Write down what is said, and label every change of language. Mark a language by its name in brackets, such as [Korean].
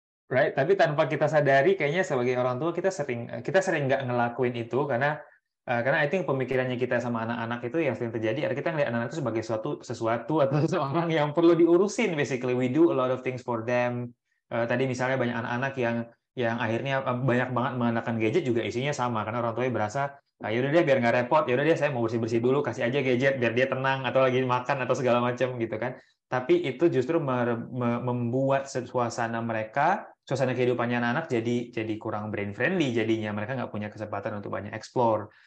[Indonesian] Right, tapi tanpa kita sadari, kayaknya sebagai orang tua kita sering nggak ngelakuin itu karena I think pemikirannya kita sama anak-anak itu yang sering terjadi adalah kita ngelihat anak itu sebagai sesuatu atau seseorang yang perlu diurusin. [English] Basically, we do a lot of things for them. [Indonesian] Tadi misalnya banyak anak-anak yang akhirnya banyak banget menggunakan gadget juga isinya sama karena orang tuanya berasa yaudah deh biar nggak repot, yaudah deh saya mau bersih dulu, kasih aja gadget biar dia tenang atau lagi makan atau segala macam gitu kan. Tapi itu justru membuat suasana kehidupannya anak-anak jadi kurang brain friendly, jadinya mereka nggak punya kesempatan untuk banyak explore.